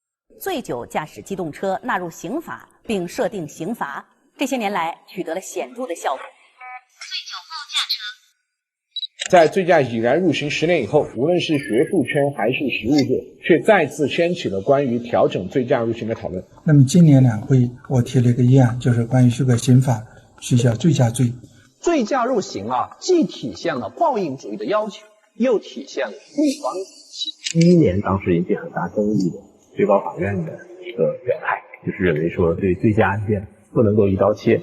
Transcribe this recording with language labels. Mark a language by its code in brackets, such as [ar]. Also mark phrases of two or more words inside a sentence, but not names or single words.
[zh] 醉酒駕駛機動車納入刑法，并设定刑罚，这些年来取得了显著的效果。醉酒后驾车，在醉驾已然入刑10年以后，无论是学术圈还是实务界，却再次掀起了关于調整醉駕入刑的討論。那麼今年兩會，我提了一個議案，就是關於修改刑法，取消醉駕罪。醉駕入刑啊，既體現了報應主義的要求，又體現了預防體系。 2011年當時引起很大爭議的最高法院的一個表態，就是認為說對醉駕案件不能夠一刀切。